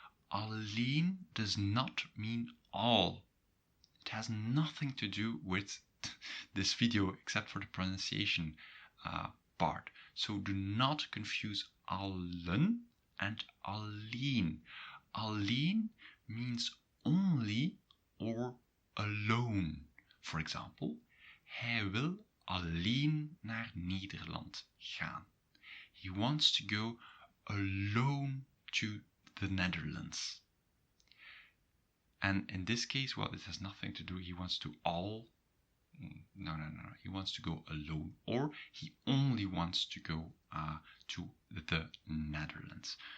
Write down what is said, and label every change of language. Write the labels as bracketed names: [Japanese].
[English] Alleen does not mean all. It has nothing to do with this video except for the pronunciation part. So do not confuse allen and alleen. Alleen means only or alone. For example, [Dutch] hij wil alleen naar Nederland gaan. [English] He wants to go alone to the Netherlands. And in this case, well, it has nothing to do. He wants to No. He wants to go alone, or he only wants to go to the Netherlands.